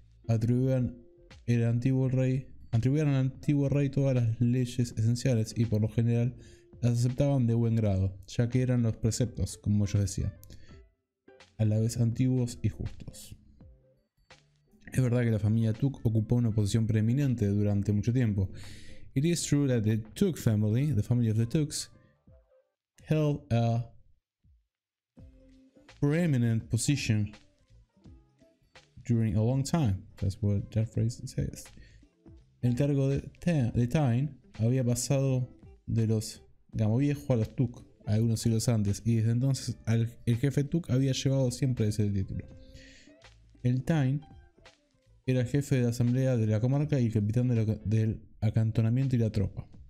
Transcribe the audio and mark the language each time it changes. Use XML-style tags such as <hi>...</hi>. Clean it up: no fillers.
<es>Atribuían al antiguo rey todas las leyes esenciales y por lo general las aceptaban de buen grado, ya que eran los preceptos, como ellos decían, a la vez antiguos y justos. Es verdad que la familia Tuk ocupó una posición preeminente durante mucho tiempo.</es> <en>It is true that the Tuk family, the family of the Tuks, held a preeminent position during a long time. That's what that phrase says.</en> <es>El cargo de Tain había pasado de los Gamoviejo a los Tuk algunos siglos antes, y desde entonces el jefe Tuk había llevado siempre ese título. El Tain era el jefe de la asamblea de la comarca y el capitán del acantonamiento y la tropa.</es>